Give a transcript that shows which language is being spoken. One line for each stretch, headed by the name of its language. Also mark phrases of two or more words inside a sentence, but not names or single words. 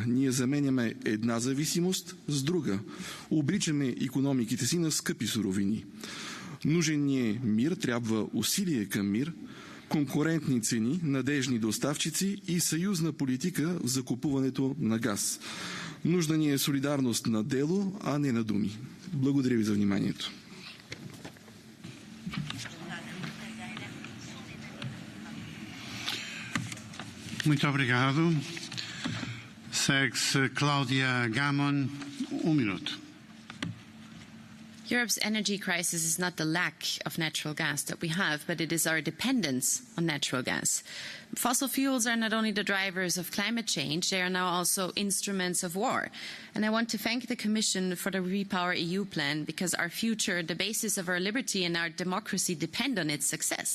Bulgarian: Ние заменяме една зависимост с друга. Обричаме икономиките си на скъпи суровини. Нужен ни е мир, трябва усилие към мир, конкурентни цени, надежни доставчици и съюзна политика в закупуването на газ. Нужда ни е солидарност на дело, а не на думи. Благодаря ви за вниманието.
Portuguese: Muito obrigado. Segue-se Cláudia Gamon, minuto.
English: Europe's energy crisis is not the lack of natural gas that we have, but it is our dependence on natural gas. Fossil fuels are not only the drivers of climate change, they are now also instruments of war. And I want to thank the Commission for the Repower EU plan, because our future, the basis of our liberty and our democracy, depend on its success.